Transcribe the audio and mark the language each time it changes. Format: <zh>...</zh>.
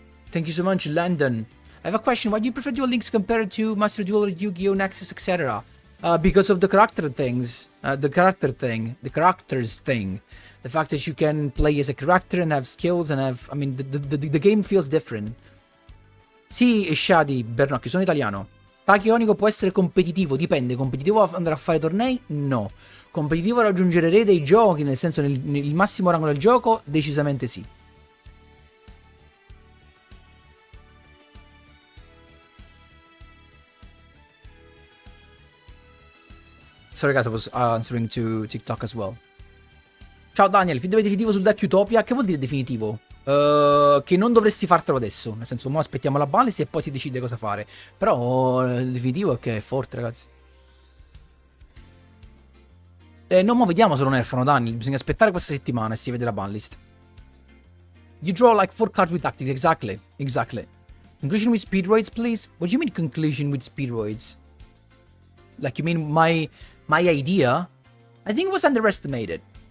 <en>Thank you so much, Landon. I have a question. Why do you prefer Duel Links compared to Master Duel or Yu-Gi-Oh! Nexus, etc.? Because of the character things. The characters thing. The fact that you can play as a character and have skills and have... I mean, the game feels different.</en> <it>Sì, Shadi, Bernocchi, sono italiano. Attacco ionico può essere competitivo, dipende. Competitivo andare a fare tornei? No. Competitivo raggiungere re dei giochi, nel senso nel massimo rango del gioco? Decisamente sì.</it> <en>Sorry guys, I was answering to TikTok as well.</en> <it>Ciao Daniel, feedback definitivo sul deck Utopia? Che vuol dire definitivo? Che non dovresti fartelo adesso. Nel senso, mo aspettiamo la balance e poi si decide cosa fare. Però il definitivo è che è forte, ragazzi. No, mo vediamo se lo nerfano, Daniel. Bisogna aspettare questa settimana e si vede la banlist.</it> <en>You draw like 4 cards with tactics. Exactly. Exactly. Conclusion with speedroids, please? What do you mean conclusion with speedroids? Like, you mean my idea? I think it was underestimated.</en>